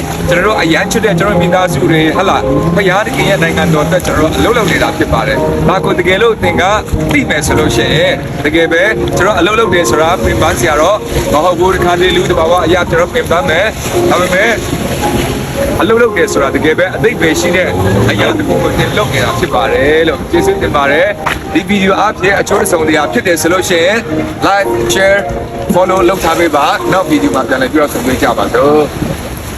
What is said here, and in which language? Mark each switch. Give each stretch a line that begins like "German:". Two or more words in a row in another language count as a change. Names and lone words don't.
Burmese: ကျွန်တော်အရန်ချစ်တဲ့ကျွန်တော်မိသားစုတွေဟလာဘုရားတခင်ရဲ့နိုင်ငံတော်အတွက်ကျွန်တော်လှုပ်နေတာဖြစ်ပါတယ်ဒါကိုတကယ်လို့သင်ကသိမယ်ဆိုလို့ရှိရင်တကယ်ပဲကျွန်တော်လှုပ်တယ်ဆိုတာပြင်ပန်းစရာတော့မဟုတ်ဘူးဒီခါလေးလူတဘာဝအရာကျွန်တော်ပြင်ပန်းမယ်ဒါပေမဲ့အလုပ်လုပ်တယ်ဆိုတာတကယ်ပဲအသိပဲရှိတဲ့အရာတစ်ခုကိုသင်လုပ်နေတာဖြစ်ပါတယ်လို့ကျေးဇူးတင်ပါတယ်ဒီဗီဒီယိုအဖြစ်အချိုးအဆုံတရားဖြစ်တယ်ဆိုလို့ရှိရင်
English: like share follow
Burmese: လုပ်ထားပေးပါနောက်ဗီဒီယိုမှာပြန်လည်ပြောဆိုပေးကြပါစို့